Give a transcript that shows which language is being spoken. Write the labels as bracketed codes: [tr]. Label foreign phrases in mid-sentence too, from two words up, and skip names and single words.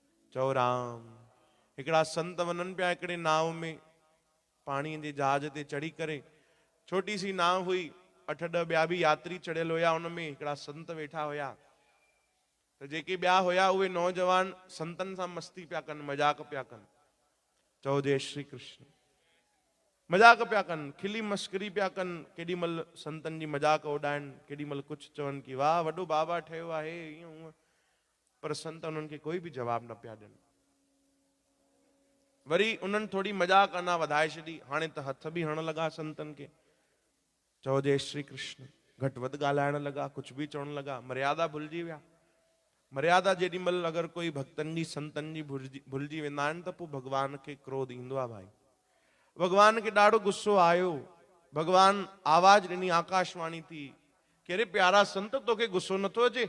[sd] चओ राम। हिकिड़ा संत वञनि पिया हिकिड़े नाव में, पाणीअ जे जहाज ते चढ़ी करे, छोटी सी नाव हुई, 8-10 ॿिया बि यात्री चढ़ियल हुया, उन में हिकिड़ा संत वेठा हुया। त जेके ॿिया हुया उहे नौजवान संतनि सां मस्ती पिया कनि, मजाक पिया कनि। चओ जय श्री कृष्ण। मजाक पिया कनि, खिली मस्करी पिया कनि, केॾी महिल संतनि जी मजाक उॾाइनि, केॾी महिल कुझु चवनि कि वाह वॾो बाबा ठहियो आहे, ईअं हूअं। पर संत उन्हनि खे कोई बि जवाब न पिया ॾियनि। वरी उन्हनि थोड़ी मजाक अञा वधाए छॾी, हाणे त हथ बि हणण लॻा संतनि खे। चओ जय श्री कृष्ण। घटि वधि ॻाल्हाइण लॻा, कुझु बि चवण लॻा, मर्यादा भुलिजी विया। मर्यादा जेॾी महिल अगरि कोई भक्तनि जी संतनि जी भुलिजी वेंदा आहिनि त पोइ भॻवान खे क्रोध ईंदो आहे भाई। भगवान के ॾाढो गुस्सो आयो। भगवान आवाज ॾिनी, आकाशवाणी थी कि अरे प्यारा संत, तोखे गुस्सो नथो अचे?